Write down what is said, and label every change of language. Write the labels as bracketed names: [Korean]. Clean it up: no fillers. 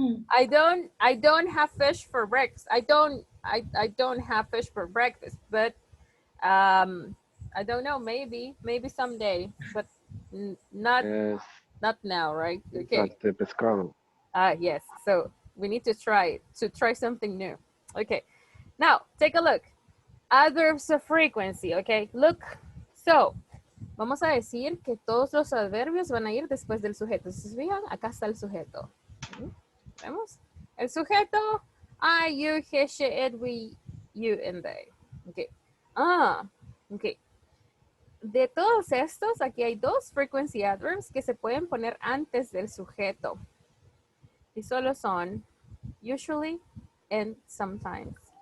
[English] I don't have fish for breakfast. I don't have fish for breakfast, but I don't know, maybe someday, but not now, right? Okay. The pescado. Yes. So we need to try something new. Okay. Now take a look. Adverbs of frequency. Okay. Look. So [Spanish] vamos a decir que todos los adverbios van a ir después del sujeto. Si se fijan, acá está el sujeto. ¿Vemos? El sujeto, I, you, he, she, it, we, you, and they. [English] Okay. Okay. [Spanish] de todos estos, aquí hay dos frequency adverbs que se pueden poner antes del sujeto. Y solo son usually and sometimes.